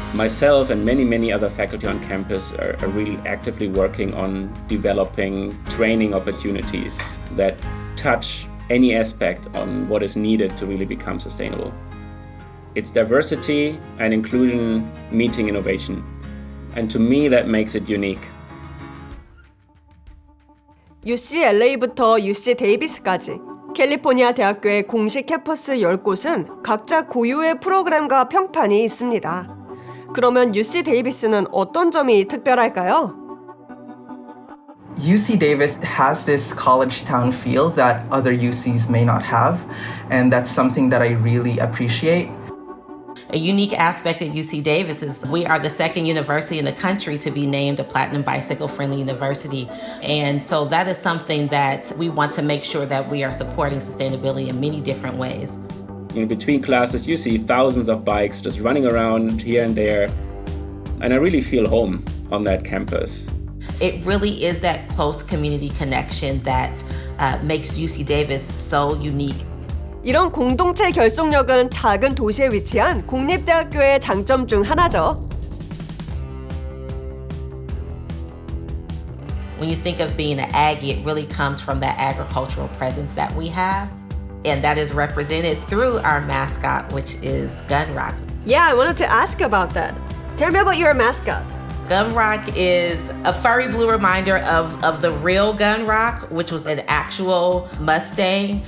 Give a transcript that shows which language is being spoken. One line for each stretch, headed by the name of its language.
English: Myself and many other faculty on campus are really actively working on developing training opportunities that touch any aspect on what is needed to really become sustainable. It's diversity and inclusion meeting innovation. And to me, that makes it unique.
Korean: UCLA부터 UC 데이비스까지 캘리포니아 대학교의 공식 캠퍼스 10곳은 각자 고유의 프로그램과 평판이 있습니다. 그러면 UC 데이비스는 어떤 점이 특별할까요?
English: UC Davis has this college town feel that other UCs may not have, and that's something that I really appreciate. A unique aspect at UC Davis is we are the second university in the country to be named a Platinum Bicycle Friendly University. And so that is something that we want to make sure that we are supporting sustainability in many different ways. Between classes, you see thousands of bikes just running around here and there. And I really feel home on that campus. It really is that close community connection that makes UC Davis so unique.
Korean: 이런 공동체 결속력은 작은 도시에 위치한 공립대학교의 장점 중 하나죠.
English: When you think of being an Aggie, it really comes from that agricultural presence that we have. And that is represented through our mascot, which is Gunrock. Yeah, I wanted to ask about that. Tell me about your mascot. Gunrock is a furry blue reminder of the real Gunrock, which was an actual Mustang.